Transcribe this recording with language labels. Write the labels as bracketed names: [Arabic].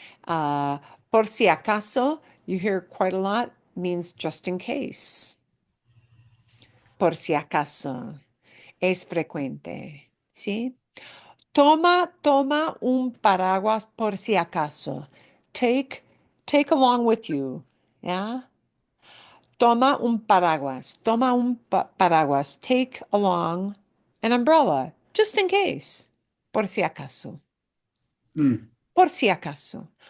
[Spanish] Por si acaso, [English] you hear quite a lot, means just in case. [Spanish] Por si acaso, es frecuente, ¿sí? Toma un paraguas por si acaso. [English] Take along with you, yeah? [Spanish] Toma un paraguas. Toma un paraguas. [English] Take along an umbrella, just in case. [Spanish] Por si acaso. Por si acaso.